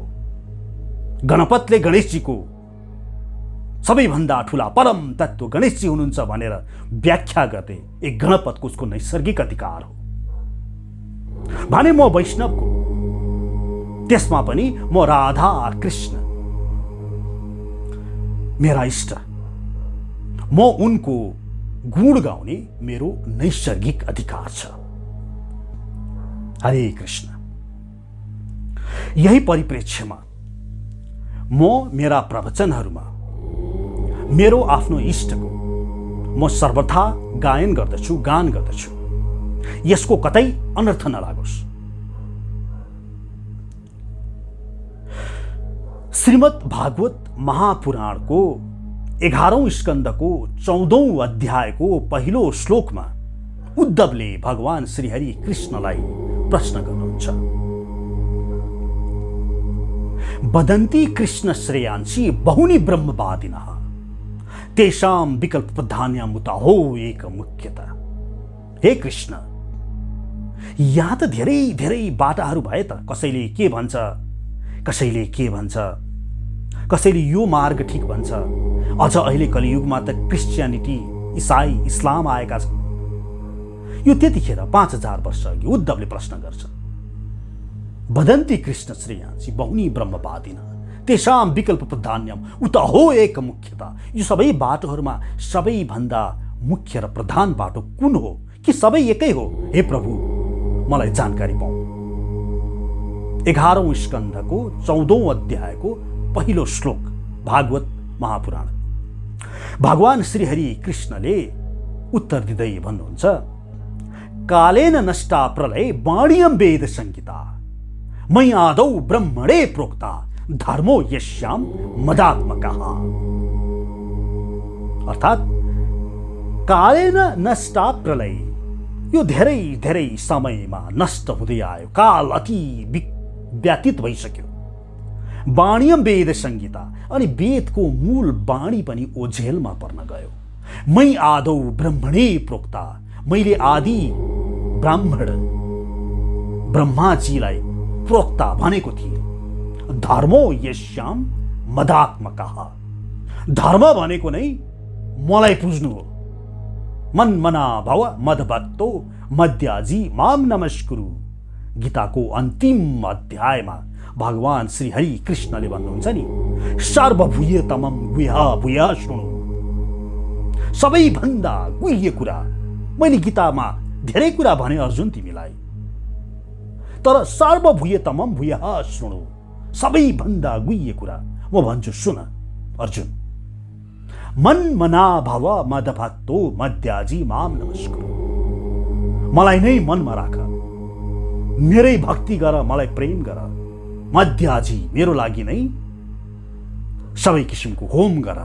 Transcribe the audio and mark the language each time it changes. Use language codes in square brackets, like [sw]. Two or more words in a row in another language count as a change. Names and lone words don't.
[ne] गणपतले गणेशजीको सबैभन्दा ठुला परम तत्त्व गणेशजी हुनुहुन्छ भनेर व्याख्या गर्ने एक गणपतको उसको नैसर्गिक अधिकार हो भने म वैष्णवको त्यसमा पनि म राधा कृष्ण मेरा इष्ट, म उनको गुण गाउने मेरो नैसर्गिक अधिकार छ। हरे कृष्ण। यही परिप्रेक्ष्यमा म मेरा प्रवचनहरूमा मेरो आफ्नो इष्टको म सर्वथा गायन गर्दछु, गान गर्दछु। यसको कतै अनर्थ नलागोस्। श्रीमद् भागवत महापुराणको 11औं स्कन्धको 14औं अध्यायको पहिलो श्लोकमा उद्धवले भगवान श्रीहरि कृष्णलाई प्रश्न गर्नुहुन्छ। [sa] वदन्ति कृष्ण श्रेयांसी बहुनी ब्रह्मवादिनः तेषां विकल्प प्रधान्याम उताहो एक मुख्यता। [ne] हे कृष्ण, यहाँ त धेरै धेरै बाटाहरू भए त। कसैले के भन्छ, कसैले के भन्छ, कसैले यो मार्ग ठिक भन्छ। अझ अहिले कलियुगमा त क्रिस्चियनिटी, इसाई, इस्लाम आएका छन्। यो त्यतिखेर 5000 वर्ष अघि उद्धवले प्रश्न गर्छ। [sa] वदन्ति कृष्ण श्रेयांसी बहुनी ब्रह्मवादिनः तेषां विकल्प प्रधान्यम उत हो एक मुख्यता। [ne] यो सबै बाटोहरूमा सबैभन्दा मुख्य र प्रधान बाटो कुन हो? कि सबै एकै हो? हे प्रभु, मलाई जानकारी पाऊ। 11औं स्कन्धको 14औं अध्यायको पहिलो श्लोक, भागवत महापुराण। भगवान श्रीहरि कृष्णले उत्तर दिँदै भन्नुहुन्छ, [sa] कालेन नष्टा प्रलय वाणियम वेद संहिता मयि आदौ ब्रह्मणे प्रोक्ता धर्मो यस्याम मदात्मकः। अर्थात कालेन नष्टा प्रलय, [ne] यो धेरै धेरै समयमा नष्ट हुँदै आयो। काल अति व्यतीत भइसक्यो। [sa] वाणियम वेद संहिता, [ne] अनि वेदको मूल वाणी पनि ओझेलमा पर्न गयो। [sa] मै आदौ ब्रह्मणे प्रोक्ता, [ne] मैले आदि ब्राह्मण ब्रह्माजीलाई प्रोक्ता भनेको थिएँ। [sa] धर्मो यस्याम मदात्मकः, [ne] धर्म भनेको नै मलाई पुज्नु हो। [sa] मन मना भव मदभक्तो मद्याजी माम नमस्कुरु। [ne] गीताको अन्तिम अध्यायमा भगवान श्री हरि कृष्णले भन्नुहुन्छ नि, [sa] सर्वभूयतमं गुह्य भूय शृणु। [ne] सबैभन्दा गुह्य कुरा, मैले गीतामा धेरै कुरा भने अर्जुन तिमीलाई, तर [sa] सर्वभूयतमं भूय शृणु, [ne] सबैभन्दा गुह्य कुरा म भन्छु सुन अर्जुन। [sa] मन मना भव मदभक्तो मद्याजी माम नमस्कुरु। [ne] मलाई नै मनमा राख, मेरै भक्ति गर, मलाई प्रेम गर। मद्याजी, मेरो लागि नै सबै किसिमको होम गर।